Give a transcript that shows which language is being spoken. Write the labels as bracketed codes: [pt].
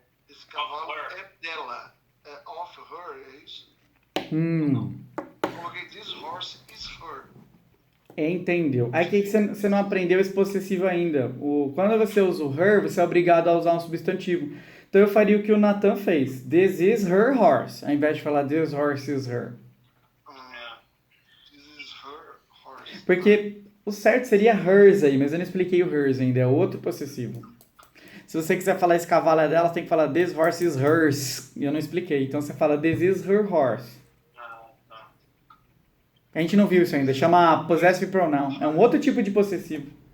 [pt] Esse cavalo é dela. É [en] of her, [pt] é isso? Eu coloquei [en] this horse is her. [pt] Entendeu. Aí que você não aprendeu esse possessivo ainda. Quando você usa o her, você é obrigado a usar um substantivo. Então eu faria o que o Nathan fez. [en] This is her horse. [pt] Ao invés de falar [en] this horse is her. This is her horse. [pt] Porque o certo seria hers aí, mas eu não expliquei o hers ainda. É outro possessivo. Se você quiser falar esse cavalo é dela, você tem que falar [en] this horse is hers. [pt] E eu não expliquei. Então você fala [en] this is her horse. [pt] A gente não viu isso ainda. Chama possessive pronoun. É um outro tipo de possessivo.